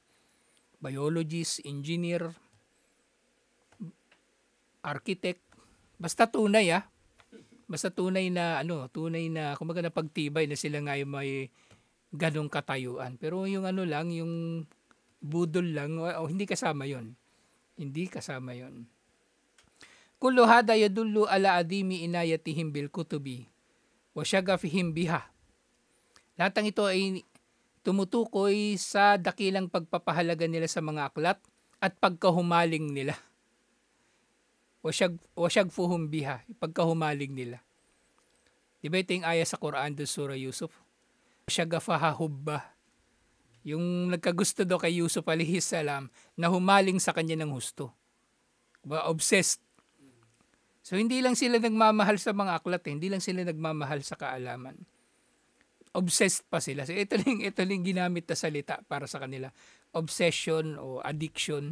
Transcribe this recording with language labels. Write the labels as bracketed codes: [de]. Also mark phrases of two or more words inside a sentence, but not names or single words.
[tl] Biologist, engineer, architect, basta tunay basta tunay na kumbaga na pagtibay na sila nga yung may ganong katayuan. Pero yung lang, yung budol lang, hindi kasama yon. Hindi kasama yon. [ar] كل هذا يدل على عظيم عنايتهم بالكتب وشغفهم بها. [tl] Lahat ng ito ay tumutukoy sa dakilang pagpapahalaga nila sa mga aklat at pagkahumaling nila. [ar] وشغفهم بها, [tl] pagkahumaling nila. Diba ito yung aya sa Quran do Surah Yusuf? [ar] شغفها حبا. [tl] Yung nagkagusto daw kay Yusuf [ar] عليه السلام [tl] na humaling sa kanya ng husto. Obsessed. So hindi lang sila nagmamahal sa mga aklat, hindi lang sila nagmamahal sa kaalaman. Obsessed pa sila. So ito lang ginamit na salita para sa kanila. Obsession o addiction.